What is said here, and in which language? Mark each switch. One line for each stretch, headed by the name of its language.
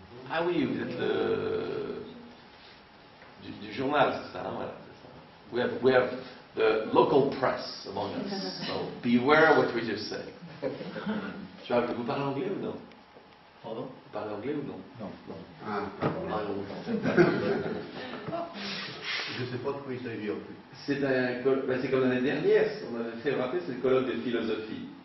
French: Ah oui, vous êtes du journal, c'est ça, hein? Voilà, c'est ça.
English: We have the local press among us, so beware what we just say.
French: Vous parlez anglais ou non? Pardon? Vous parlez anglais ou non? Non. Ah non. sais pas de quoi il s'agit en plus. C'est c'est comme l'année dernière, on avait fait, rappeler, c'est le colloque de philosophie.